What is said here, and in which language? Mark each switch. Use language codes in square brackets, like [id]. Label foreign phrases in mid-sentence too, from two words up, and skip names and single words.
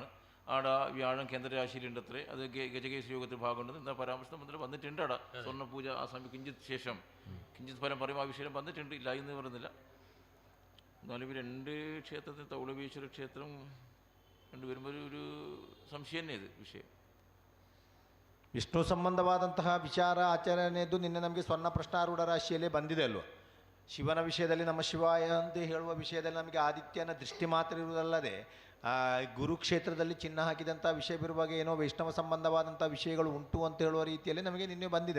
[ml] ആടെ വ്യാഴം കേന്ദ്രരാശിയിലുണ്ട് അത്രേ. അത് ഗജകേശ്വര യോഗത്തിൽ ഭാഗമുണ്ട്. എന്താ പരാമർശം മുതൽ വന്നിട്ടുണ്ട്. അവിടെ സ്വർണ്ണപൂജ ആ സമയം കിഞ്ചിത് ഫലം പറയും. ആ വിഷയം വന്നിട്ടുണ്ട്, ഇല്ല എന്ന് പറയുന്നില്ല. എന്നാലും ഇവർ 2 ക്ഷേത്രത്തിൽ തൗളവേശ്വര ക്ഷേത്രം വരുമ്പോൾ ഒരു സംശയം തന്നെ ഇത് വിഷയം. [kn] ವಿಷ್ಣು ಸಂಬಂಧವಾದಂತಹ ವಿಚಾರ ಆಚರಣೆಯದ್ದು ನಿನ್ನೆ ನಮಗೆ ಸ್ವರ್ಣ ಪ್ರಶ್ನಾರೂಢ ರಾಶಿಯಲ್ಲೇ ಬಂದಿದೆ ಅಲ್ವ? ಶಿವನ ವಿಷಯದಲ್ಲಿ ನಮ್ಮ ಶಿವಾಯ ಅಂತ ಹೇಳುವ ವಿಷಯದಲ್ಲಿ ನಮಗೆ ಆದಿತ್ಯನ ದೃಷ್ಟಿ ಮಾತ್ರ ಇರುವುದಲ್ಲದೆ ಗುರುಕ್ಷೇತ್ರದಲ್ಲಿ ಚಿನ್ನ ಹಾಕಿದಂಥ ವಿಷಯ ಬರುವಾಗ ಏನೋ ವೈಷ್ಣವ ಸಂಬಂಧವಾದಂಥ ವಿಷಯಗಳು ಉಂಟು ಅಂತ ಹೇಳುವ ರೀತಿಯಲ್ಲಿ ನಮಗೆ ನಿನ್ನೆ ಬಂದಿದೆ.